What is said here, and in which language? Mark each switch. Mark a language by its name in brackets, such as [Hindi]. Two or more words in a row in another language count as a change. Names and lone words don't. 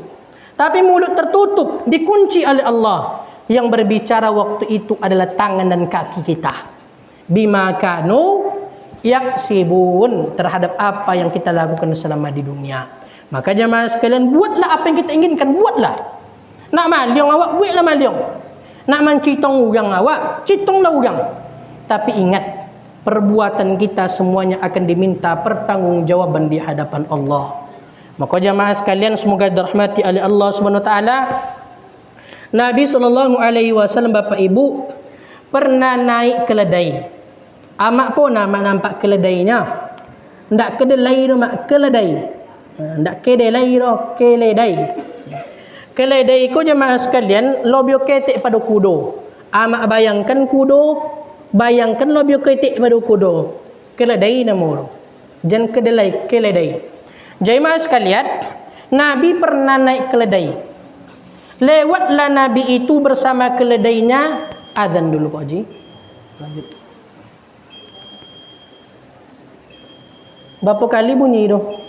[Indonesian] Tapi mulut tertutup, dikunci oleh Allah. Yang berbicara waktu itu adalah tangan dan kaki kita. [Arabic] بما كانوا يكسبون, [Indonesian] terhadap apa yang kita lakukan selama di dunia. Maka jemaah sekalian, buatlah apa yang kita inginkan, buatlah. [Minangkabau] Nak maliong awak, buatlah maliong. Nak mencitong urang awak, citonglah urang. [Indonesian] Tapi ingat, perbuatan kita semuanya akan diminta pertanggungjawaban di hadapan Allah. Maka jemaah sekalian, semoga dirahmati oleh Allah Subhanahu wa taala, Nabi SAW bapak ibu pernah naik keledai. [Minangkabau] Amak pun nama nampak keledainya. Ndak kedelai no mak keledai. Ndak kedelai no keledai. Keledai ko jemaah sekalian lobio ketek pada kudo. Amak bayangkan kudo, bayangkan lobio ketek pada kudo. [Indonesian] Keledai namanya. Jangan kedelai, keledai. Jemaah sekalian, Nabi pernah naik keledai. Lewatlah Nabi itu bersama keledainya. Azan dulu Pak Haji. Lanjut. Berapa kali bunyi itu?